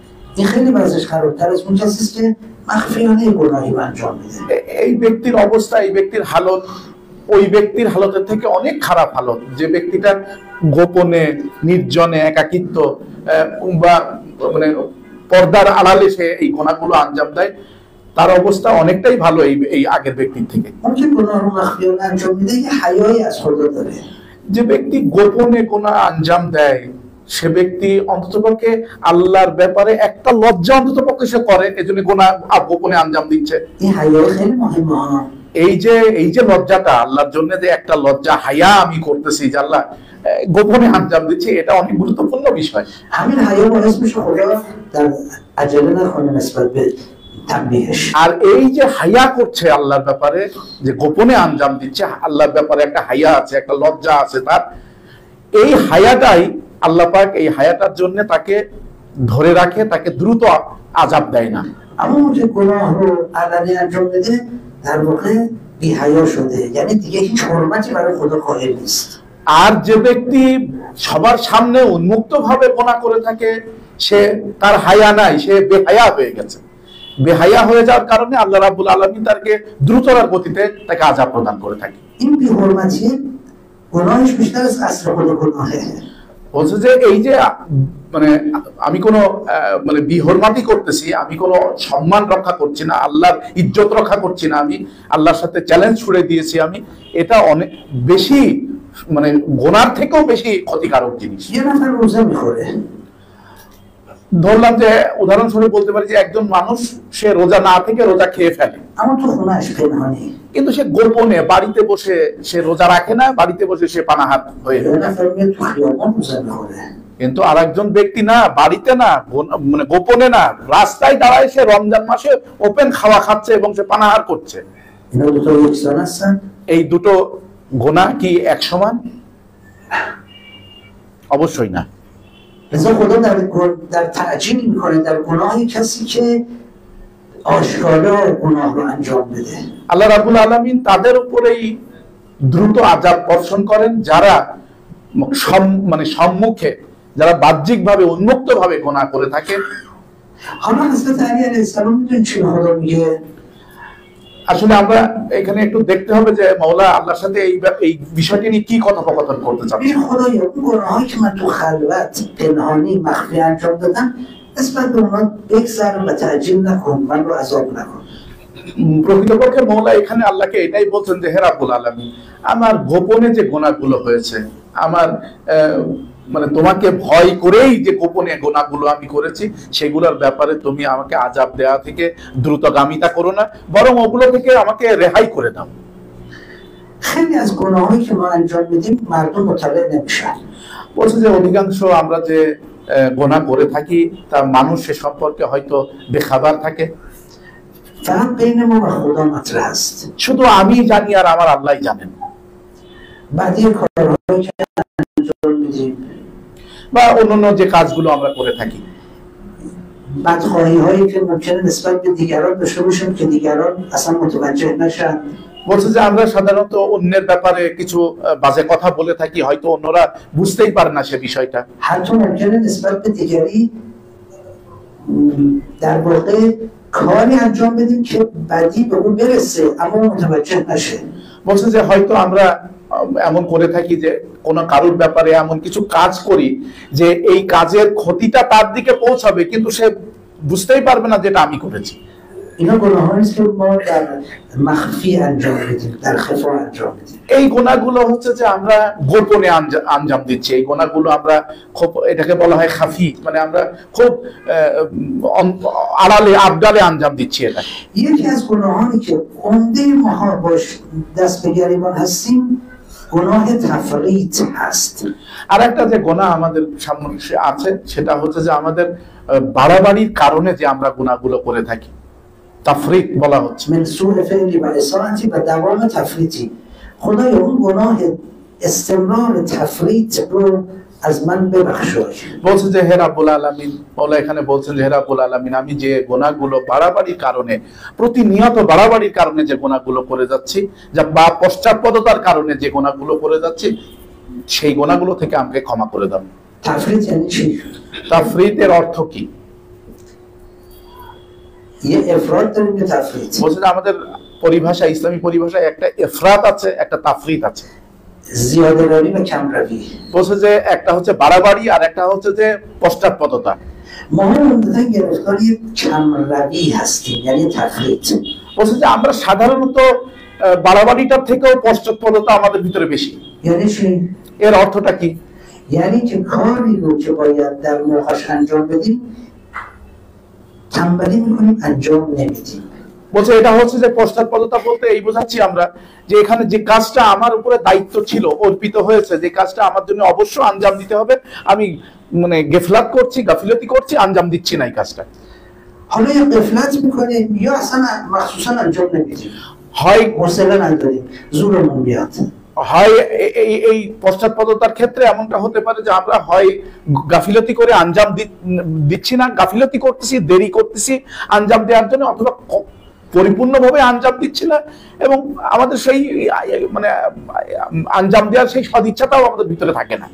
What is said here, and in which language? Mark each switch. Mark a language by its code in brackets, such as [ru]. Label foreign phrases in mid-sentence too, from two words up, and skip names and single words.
[bn] এই ব্যক্তির অবস্থা, এই ব্যক্তির হালত ওই ব্যক্তির হালতের থেকে অনেক খারাপ হালত, যে ব্যক্তিটা গোপনে নির্জনে একাকিত্ব বা মানে পর্দার আড়ালে সে এই গুনাহগুলো আঞ্জাম দেয়। তার অবস্থা অনেকটাই ভালো এই আগের ব্যক্তির থেকে। [fa] ممكن گناه مخفیانه انجام میده یه حیایی از خدا داره. [bn] যে ব্যক্তি গোপনে গুনাহ আঞ্জাম দেয় সে ব্যক্তি অন্ততপক্ষে আল্লাহর ব্যাপারে একটা লজ্জা অন্ততপক্ষে সে করে, এজন্য গুনাহ গোপনে আঞ্জাম দিচ্ছে। [fa] این حیای خیلی مهمه ها. [bn] এই যে লজ্জাটা আল্লাহর জন্য, যে একটা লজ্জা হায়া আমি করতেছি যে আল্লাহ গোপনে আঞ্জাম দিচ্ছি, এটা অনেক গুরুত্বপূর্ণ বিষয়। [fa] همین حیا باعث میشه خدا در عجله نکنه نسبت به تنبیهش. [bn] আর এই যে হায়া করছে আল্লাহর ব্যাপারে, যে গোপনে আঞ্জাম দিচ্ছে, আল্লাহর ব্যাপারে একটা হায়া আছে, একটা লজ্জা আছে তার, এই হায়াটাই আল্লাহ পাক এই হায়াটার জন্য তাকে ধরে রাখে, তাকে দ্রুত আযাব দেয় না। [fa] اما اون که گناه رو علنی انجام بده در واقع بی حیا شده، یعنی دیگه هیچ حرمتی برای خدا قائل نیست. [bn] আর যে ব্যক্তি সবার সামনে উন্মুক্ত ভাবে গুনাহ করে থাকে সে তার হায়া নাই, সে বেহায়া হয়ে গেছে। বেহায়া হয়ে যাওয়ার কারণে আল্লাহ রাব্বুল আলামিন তাকে দ্রুততার গতিতে তাকে আযাব প্রদান করে থাকে। [fa] این بی حرمتی گناهش بیشتر از اصل خود گناهه. [bn] বলছে যে এই যে মানে আমি কোনো মানে বিহরমাতি করতেছি, আমি কোনো সম্মান রক্ষা করছি না, আল্লাহর ইজ্জত রক্ষা করছি না, আমি আল্লাহর সাথে চ্যালেঞ্জ ছুড়ে দিয়েছি, আমি এটা অনেক বেশি মানে গুনার থেকেও বেশি ক্ষতিকারক জিনিস। [fa] یه نفر روزه میخوره، [bn] ধরলাম যে উদাহরণস্বরূপ বলতে পারি যে একজন মানুষ সে রোজা না থেকে রোজা খেয়ে ফেলে, [fa] اما تو خونهش پنهانی. [bn] কিন্তু সে গোপনে বাড়িতে বসে সে রোজা রাখে না, বাড়িতে বসে সে পানাহার হয়ে [fa] یه [bn] যায়। [fa] نفر میاد تو خیابان روزه میخوره. [bn] কিন্তু আর একজন ব্যক্তি না, বাড়িতে না, মানে গোপনে না, রাস্তায় দাঁড়ায় সে রমজান মাসে ওপেন খাওয়া খাচ্ছে এবং সে পানাহার করছে। [fa] اینا دو تا یکسان هستن؟ [bn] এই দুটো গুনাহ কি এক সমান? অবশ্যই না। [fa] لذا خدا در تعجیل میکنه در گناه کسی که آشکارا گناه رو انجام بده. [bn] আল্লাহ রাব্বুল আলামিন তাদের উপরেই দ্রুত আযাব বর্ষণ করেন যারা মানে সম্মুখে, যারা বাহ্যিকভাবে উন্মুক্তভাবে গুনাহ করে থাকে। [fa] حالا حضرت علی علیه السلام میدونی چی خدا میگه؟ [bn] আসলে আমরা এখানে একটু দেখতে হবে যে মাওলা আল্লাহর সাথে এই বিষয়টি নিয়ে কি কথোপকথন করতে চাচ্ছেন। [fa] این خدایا اون گناهایی که من تو خلوت پنهانی مخفی انجام دادم نسبت به اونا بگذر و تعجیل نکن، من رو عذاب نکن. [bn] প্রকৃতপক্ষে মাওলা এখানে আল্লাহকে এটাই বলছেন যে হে রাব্বুল আলামিন, আমার গোপনে যে গুনাহগুলো হয়েছে, আমার মানে তোমাকে ভয় করেই যে গোপনে গুনাহগুলো আমি করেছি, সেগুলোর ব্যাপারে তুমি আমাকে আযাব দেওয়া থেকে দ্রুতগামিতা করো না, বরং ওগুলো থেকে আমাকে রেহাই করে দাও। [fa] خیلی از گناهایی که ما انجام میدیم مردم مطلع نمیشن. [bn] বলছে যে অধিকাংশ আমরা যে গুনাহ করে থাকি তা মানুষ সে সম্পর্কে হয়তো বেখবর থাকে। [fa] فقط بین ما و خدا مطرح است. [bn] শুধু আমি জানি আর আমার আল্লাহই জানেন। [fa] بعدی کارهایی که انجام میدیم [bn] বা অন্যান্য যে কাজগুলো আমরা করে থাকি, [fa] بدخواهی هایی که ممکنه نسبت به دیگران داشته باشیم که دیگران اصلا متوجه نشن. [bn] বলছে যে আমরা সাধারণত অন্যের ব্যাপারে কিছু বাজে কথা বলে থাকি, হয়তো অন্যরা বুঝতেই পারে না সে বিষয়টা। [fa] حتی ممکنه نسبت به دیگری در واقع کاری انجام بدیم که بدی به اون برسه اما متوجه نشه. [bn] বলছে যে হয়তো আমরা এমন করে থাকি যে কোন কারোর ব্যাপারে এমন কিছু কাজ করি যে এই কাজের ক্ষতিটা তার দিকে পৌঁছাবে, কিন্তু সে বুঝতেই পারবে না যেটা আমি করেছি। [fa] اینا گناهایی است که ما در مخفی انجام میدیم، در خفا انجام میدیم. [bn] এই গুনাহগুলো হচ্ছে যে আমরা গোপনে আঞ্জাম দিচ্ছি। এই গুনাহগুলো আমরা খুব, এটাকে বলা হয় খাফি, মানে আমরা খুব আড়ালে আবডালে আঞ্জাম দিচ্ছি এটা। [fa] یکی از گناهانی که عمده ماها باش دست به گریبان هستیم گناه تفریط هست. [bn] আর একটা যে গুনাহ আমাদের সামনে আছে সেটা হচ্ছে যে আমাদের বাড়াবাড়ির কারণে যে আমরা গুনাহগুলো করে থাকি, تفریط বলা হচ্ছে। [ar] من سوء فعلی و اساءتی و دوام تفریطی. [fa] خدایا اون گناه استمرار تفریط رو از من ببخشای. [bn] বলছে যে হে রাব্বুল আলামিন, মাওলা এখানে বলছেন যে হে রাব্বুল আলামিন, আমি যে গুনাহগুলো বাড়াবাড়ির কারণে, প্রতিনিয়ত বাড়াবাড়ির কারণে যে গুনাহগুলো করে যাচ্ছি, যা বা পশ্চাৎপদতার কারণে যে গুনাহগুলো করে যাচ্ছি, সেই গুনাহগুলো থেকে আমাকে ক্ষমা করে দাও। [fa] تفریط یعنی چی؟ [bn] তাফরিতের অর্থ কি? [fa] یه افراد داریم یه تفریط. [bn] বলছে যে আমাদের পরিভাষা, ইসলামী পরিভাষায় একটা ইফরাত আছে, একটা তাফরিত আছে। [fa] زیاده روی و کم روی. [bn] বলছে যে একটা হচ্ছে বাড়াবাড়ি আর একটা হচ্ছে যে পশ্চাৎপদতা। [fa] ما عمدتا گرفتاری کمروی هستیم، یعنی تفریط. [bn] বলছে যে আমরা সাধারণত বাড়াবাড়িটার থেকেও পশ্চাৎপদতা আমাদের ভিতরে বেশি। [fa] یعنی چی؟ [bn] এর অর্থটা কি? [fa] یعنی که کاری رو که باید در موقعش انجام بدیم تنبلی میکنیم، انجام نمیدیم. [bn] বলছে এটা হচ্ছে যে পশ্চাৎপদতা বলতে এই বোঝাচ্ছি আমরা যে এখানে যে কাজটা আমার উপরে দায়িত্ব ছিল, অর্পিত হয়েছে, যে কাজটা আমার জন্য অবশ্য আঞ্জাম দিতে হবে, আমি মানে গেফলাত করছি, গাফিলতি করছি, আঞ্জাম দিচ্ছি না এই কাজটা। [fa] حالا یا غفلت میکنیم یا اصلا مخصوصا انجام نمیدیم، [bn] হয় [fa] حوصله نداریم، زورمون بیاد. [bn] হয় এই পশ্চাৎপদতার ক্ষেত্রে এমনটা হতে পারে যে আমরা হয় গাফিলতি করে আঞ্জাম দিচ্ছি না, গাফিলতি করতেছি, দেরি করতেছি আঞ্জাম দেওয়ার জন্য, অথবা পরিপূর্ণভাবে আঞ্জাম দিচ্ছি না এবং আমাদের সেই মানে আঞ্জাম দেওয়ার সেই সদিচ্ছাটাও আমাদের ভিতরে থাকে না।